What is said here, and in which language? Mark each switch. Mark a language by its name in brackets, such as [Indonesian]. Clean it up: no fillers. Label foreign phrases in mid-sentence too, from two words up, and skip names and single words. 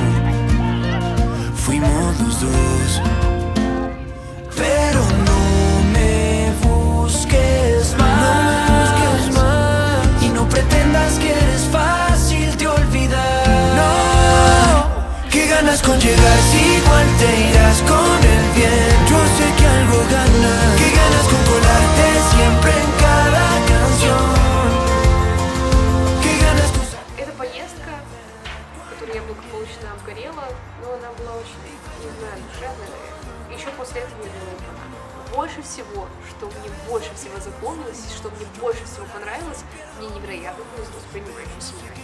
[Spanish] Fuimos los dos, pero no me busques más, y no pretendas que eres fácil de olvidar. No, qué ganas con llegar si igual te irás con el bien. Yo sé que algo ganas, qué ganas con colarte siempre en cada canción. Qué ganas con... [Russian] Эта поездка, которой я благополучно обгорела, но она была очень, не знаю, душевная. Еще после этого я думала: больше всего, что мне больше всего запомнилось, что мне больше всего понравилось, мне невероятно повезло с принимающей семьей.